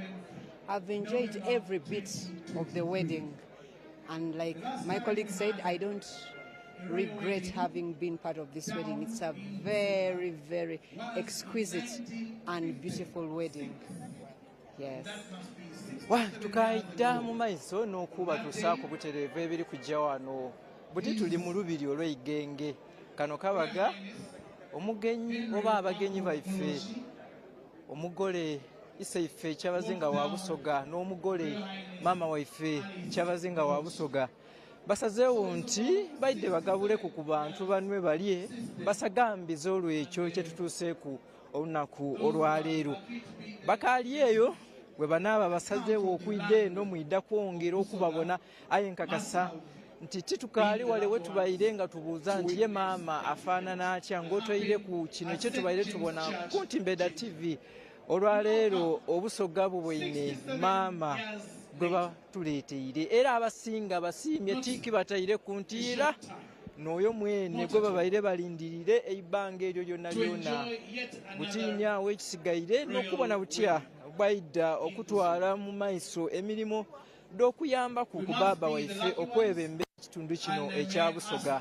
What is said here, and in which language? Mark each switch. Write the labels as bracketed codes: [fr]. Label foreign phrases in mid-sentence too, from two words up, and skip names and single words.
[en] I've enjoyed every bit of the wedding. And like my colleague said, I don't regret having been part of this wedding. It's a very, very exquisite and beautiful wedding. Yes. [xog] Tukaida mu maiso n'okuba tusaako butereevu ebiri kujja wano buti tuli mu lubiri olw'eigenge kano kabaga omugenyi oba abagenyi baife omugole Isaife Kyabazinga wa Busoga n'omugole mama waife Kyabazinga wa Busoga basazeewo nti baidde bagabuleko ku bantu banwe balye basagambize olw'ekyo kye tutuuseeku olunaku olwaleero bakaali eyo bwe banaaba basazeewo okwidda eno mwidda kwongera okubabona aye nkakasa nti titukaali wale we tubayire nga tubuuza nti ye maama afaanana atya ng'otoyire ku kino kye tubayire tubona ku Ntimbeda TV olwaleero obusoga bubwine maama gwe batuleeteire era abasinga basiimye tiiki bataire ku ntiira n'oyo mwene gwe babaire balindirire ebbanga eryo lyonna lyonna butiinyaawo ekisigaire n'okubona butya bwaidda okutwala mu maaso emirimu d'okuyamba ku baaba waife okwebembera ekitundu kino ekya Busoga.